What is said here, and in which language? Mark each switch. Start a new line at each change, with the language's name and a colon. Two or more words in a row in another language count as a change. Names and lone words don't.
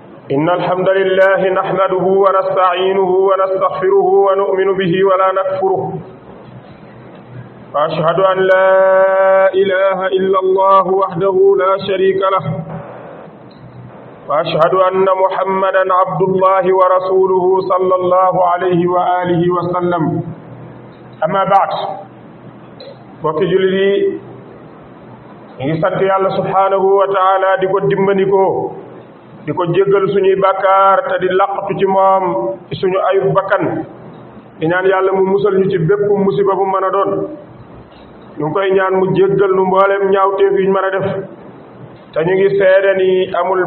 Arabic: إن الحمد لله نحمده ونستعينه ونستغفره ونؤمن به ولا نكفره وأشهد أن لا إله إلا الله وحده لا شريك له وأشهد أن محمدا عبد الله ورسوله صلى الله عليه وآله وسلم أما بعد
Wolof: bokki jullit yi ngi sant yàlla
Arabic: سبحانه وتعالى
Wolof: di ko dimbandikoo di ko jéggal suñuy bàkkaar te di laqatu ci moom ci suñu ayub bakkan di ñaan yàlla mu musal ñu ci bépp musiba bu mën a doon ñu ngi koy ñaan mu jéggal nu mbooleem ñaawteef yuñ mën a def te ñu ngi seede ni amul